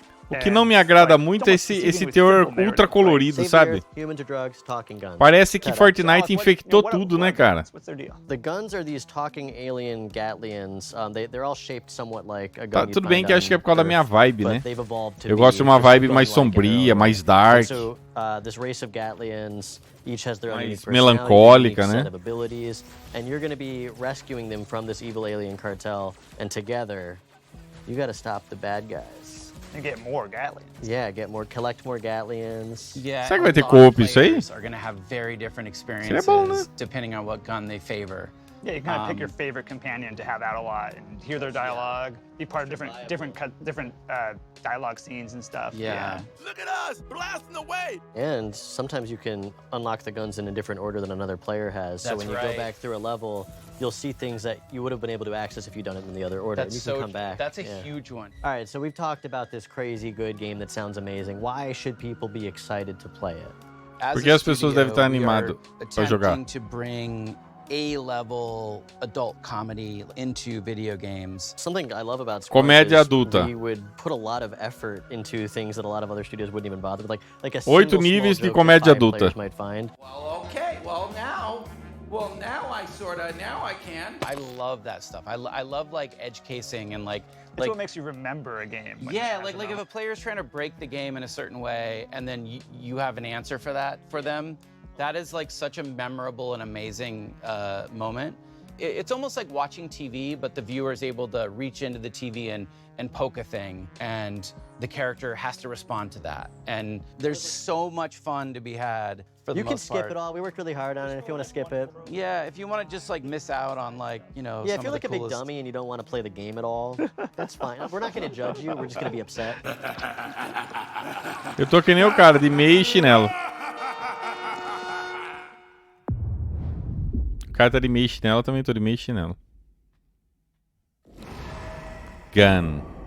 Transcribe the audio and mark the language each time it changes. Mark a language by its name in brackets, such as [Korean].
[Portuguese] O que não me agrada muito é esse teor ultra colorido, sabe? Parece que Fortnite infectou tudo, né, cara? [English] The guns are these talking alien Gatlians. They're all shaped somewhat like a gun. [Portuguese] Tá, tudo bem que acho que é por causa da minha vibe, né? Eu gosto de uma vibe mais sombria, mais dark. [English] So, this race of Gatlians each has their own unique [Portuguese] melancólica, [English] personality, [Portuguese] né? [English] set of abilities, and you're going to be rescuing them from this evil alien cartel. And together, you got to stop the bad guys. And get more Gatlians. Yeah, collect more Gatlians. Yeah. [Portuguese] Será que vai ter co-op isso aí? [English] Are going to have very different experiences [Portuguese] bom, né? [English] depending on what gun they favor. Yeah, you kind of pick your favorite companion to have out a lot and hear their dialogue, be part of different dialogue scenes and stuff. Yeah. Look at us, blasting away. And sometimes you can unlock the guns in a different order than another player has. So when you go back through a level, you'll see things that you would have been able to access if you'd done it in the other order. That's and you can come back. That's a huge one. All right, so we've talked about this crazy good game that sounds amazing. Why should people be excited to play it? [Portuguese] Porque as pessoas devem estar animadas para jogar. [English] To bring A-level adult comedy into video games. Something I love about [Portuguese] Comédia adulta. [English] We would put a lot of effort into things that a lot of other studios wouldn't even bother with, like a [Portuguese] 8 níveis de comédia adulta. [English] Might find. Well, okay. Now I can. I love that stuff. I love like edge casing and like. It's what makes you remember a game. Yeah, like if a player's trying to break the game in a certain way, and then you have an answer for that for them. That is like such a memorable and amazing moment. It's almost like watching TV, but the viewer is able to reach into the TV and poke a thing, and the character has to respond to that. And there's so much fun to be had for the most part. You can skip it all. We worked really hard on it if you want to skip it. Yeah, if you want to just like miss out on like, Yeah, if you're like a big dummy and you don't want to play the game at all, that's fine. We're not going to judge you. We're just going to be upset. [Portuguese] Eu tô que nem o cara, de meia e chinelo. O cara tá de meia e chinelo, eu também tô de meia e chinelo. [English] Gun.